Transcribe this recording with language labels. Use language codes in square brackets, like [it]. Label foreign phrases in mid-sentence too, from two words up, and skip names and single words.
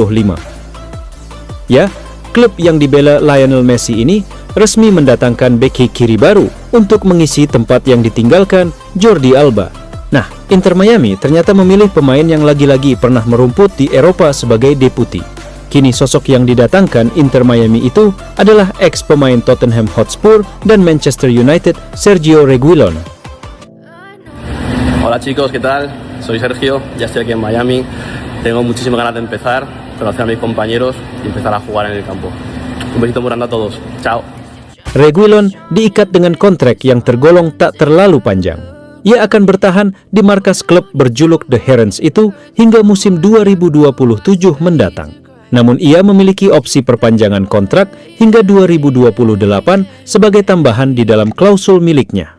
[id] Ya, klub yang dibela Lionel Messi ini resmi mendatangkan bek kiri baru untuk mengisi tempat yang ditinggalkan Jordi Alba. Nah, Inter Miami ternyata memilih pemain yang lagi-lagi pernah merumput di Eropa sebagai deputi. Kini sosok yang didatangkan Inter Miami itu adalah ex-pemain Tottenham Hotspur dan Manchester United, Sergio Reguilón. [es] Hola chicos, ¿qué tal? Soy Sergio, ya estoy aquí en Miami. Tengo muchísimas ganas de empezar, conocer a mis compañeros y empezar a jugar en el campo. Un besito muy grande a todos. Chao. [id] Reguilón diikat dengan kontrak yang tergolong tak terlalu panjang. Ia akan bertahan di markas klub berjuluk The Herons itu hingga musim 2027 mendatang. Namun ia memiliki opsi perpanjangan kontrak hingga 2028 sebagai tambahan di dalam klausul miliknya.